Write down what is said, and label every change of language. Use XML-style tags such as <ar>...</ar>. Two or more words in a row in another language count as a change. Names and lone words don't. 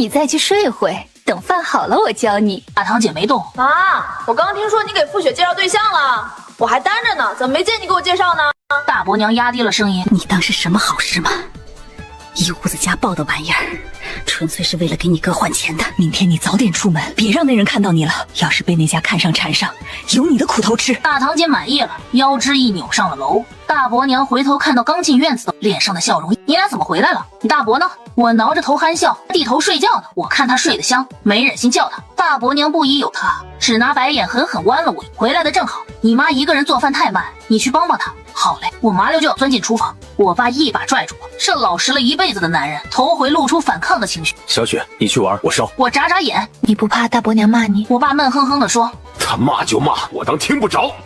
<zh>你再去睡會，等飯好了我教你。” 大堂姐沒動。媽，我剛聽說你給付雪介紹對象了，我還單着呢，怎麼沒見你給我介紹呢？大伯娘壓低了聲音：“ 你當是什麼好事嗎？一屋子家暴的玩意兒，純粹是為了給你哥換錢的。明天你早點出門，別讓那人看到你了。要是被那家看上纏上，有你的苦頭吃。” 大堂姐滿意了，腰肢一扭上了樓。大伯娘回頭看到剛進院子的，臉上的笑容：“你倆怎麼回來了？你大伯呢？” 我撓着頭憨笑，低頭睡覺呢。我看他睡得香，沒忍心叫他。大伯娘不疑有他，只拿白眼狠狠剜了我。回來的正好，你媽一個人做飯太慢，你去幫幫她。好嘞，我麻溜就要鑽進廚房，我爸一把拽住我。這老實了一輩子的男人，頭回露出反抗的情緒。小雪，你去玩，我燒。我眨眨眼，你不怕大伯娘罵你？我爸悶哼哼地說：“ 他罵就罵，我當聽不着。</zh>